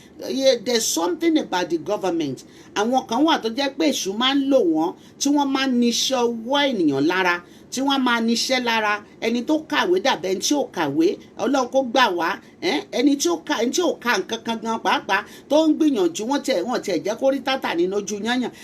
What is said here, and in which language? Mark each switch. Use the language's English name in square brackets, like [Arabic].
[English] there's something about the government. [Yoruba] Àwọn kan wà tó jẹ́ pé èṣù máa ń lò wọ́n tí wọ́n máa ń níṣẹ́ ọwọ́ ènìyàn lára, tí wọ́n máa níṣẹ́ lára. Ẹni tó kàwé dàbẹ̀ ẹni tí ò kàwé, Ọlọ́run kó gbà wá. Ẹni tí ò ka nǹkan kan gan pàápàá tó ń gbìyànjú wọ́n tiẹ̀ jẹ́ kó rí tátà nínú ojú yányàn.